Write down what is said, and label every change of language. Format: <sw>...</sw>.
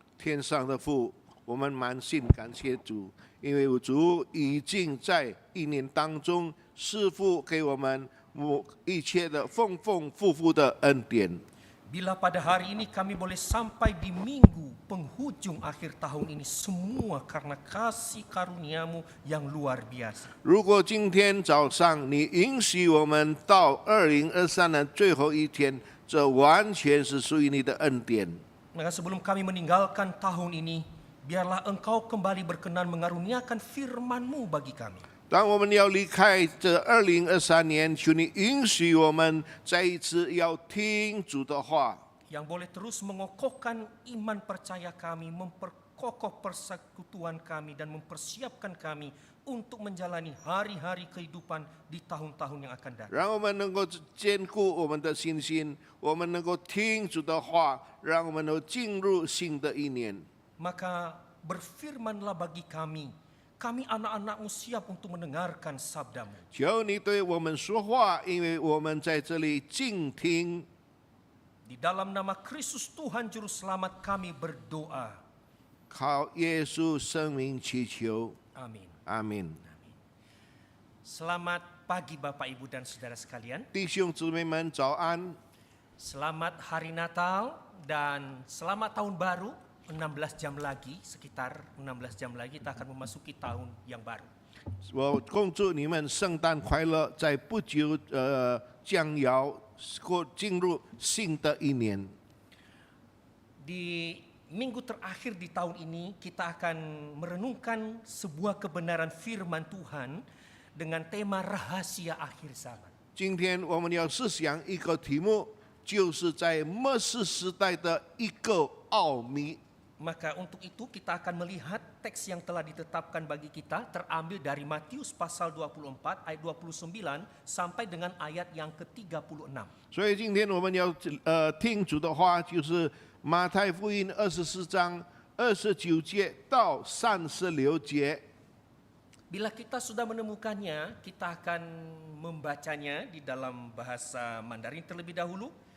<zh>天上的父，我们满心感谢主，因为主已经在一年当中赐福给我们一切的丰丰富富的恩典。</zh> <id>Bila pada hari ini kami boleh sampai di minggu penghujung akhir tahun ini, semua karena kasih karuniamu yang luar biasa.</id> <zh>如果今天早上你允许我们到2023年最后一天，这完全是属于你的恩典。</zh> <id>Maka sebelum kami meninggalkan tahun ini, biarlah Engkau kembali berkenan mengaruniakan firman-Mu bagi kami.</id> <zh>当我们要离开这2023年，求你允许我们再一次要听主的话，</zh> <id>Yang boleh terus mengokohkan iman percaya kami, memperkokoh persekutuan kami, dan mempersiapkan kami untuk menjalani hari-hari kehidupan di tahun-tahun yang akan datang.</id> <zh>让我们能够坚固我们的信心，我们能够听主的话，让我们能够进入新的一年。</zh> <id>Maka berfirmanlah bagi kami anak-anak-Mu siap untuk mendengarkan sabda-Mu.</id> <zh>求你对我们说话，因为我们在这里静听。</zh> <id>Di dalam nama Kristus Tuhan Juru Selamat kami berdoa.</id> <zh>靠耶稣生命祈求，</zh> <id>Amin.</id> <zh>阿门。</zh> <id>Selamat pagi Bapak Ibu dan Saudara sekalian.</id> <zh>弟兄姊妹们，早安！</zh> <id>Selamat hari Natal dan selamat tahun baru. 16 jam lagi, sekitar 16 jam lagi kita akan memasuki tahun yang baru.</id> <zh>我恭祝你们圣诞快乐，在不久将要进入新的一年。</zh> <id>Di minggu terakhir di tahun ini kita akan merenungkan sebuah kebenaran firman Tuhan dengan tema rahasia akhir zaman.</id> <zh>今天我们要思想一个题目，就是在末世时代的一个奥秘。</zh> <id>Maka untuk itu kita akan melihat teks yang telah ditetapkan bagi kita terambil dari Matius pasal 24 ayat 29 sampai dengan ayat yang ke-36.</id> <zh>所以今天我们要听主的话，就是马太福音24章29节到36节。</zh> <id>Bila kita sudah menemukannya, kita akan membacanya di dalam bahasa Mandarin terlebih dahulu.</id>